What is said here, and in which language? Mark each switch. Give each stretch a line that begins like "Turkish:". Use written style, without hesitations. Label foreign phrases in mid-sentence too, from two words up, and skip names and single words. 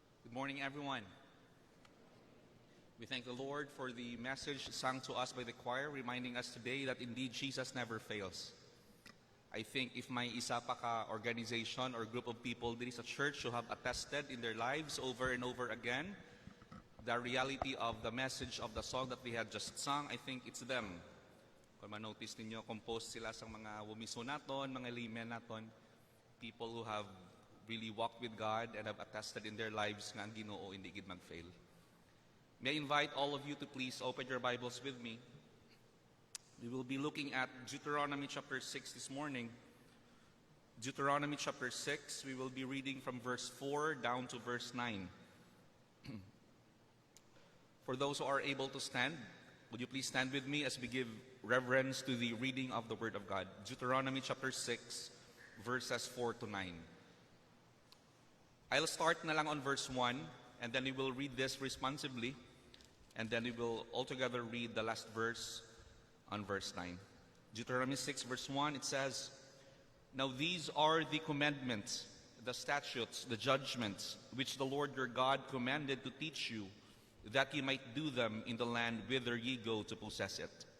English: Good morning, everyone. We thank the Lord for the message sung to us by the choir, reminding us today that indeed Jesus never fails. I think if
Hiligaynon: may isa pa ka
English: organization or group of people
Hiligaynon: diri sa
English: church who have attested in their lives over and over again the reality of the message of the song that we had just sung, I think it's them.
Hiligaynon: Kung ma-notice ninyo, composed sila sa mga wumiso naton, mga laymen naton,
English: people who have really walked with God and have attested in their lives
Hiligaynon: nga ang Ginoo hindi gid mag-fail.
English: May I invite all of you to please open your Bibles with me. We will be looking at Deuteronomy chapter 6 this morning. Deuteronomy chapter 6, we will be reading from verse 4 down to verse 9. For those who are able to stand, would you please stand with me as we give reverence to the reading of the Word of God. Deuteronomy chapter 6, verses 4 to 9. I'll start
Hiligaynon: na lang
English: on verse 1, and then we will read this responsibly, and then we will altogether read the last verse on verse 9. Deuteronomy 6, verse 1, it says, Now these are the commandments, the statutes, the judgments, which the Lord your God commanded to teach you, that ye might do them in the land whither ye go to possess it.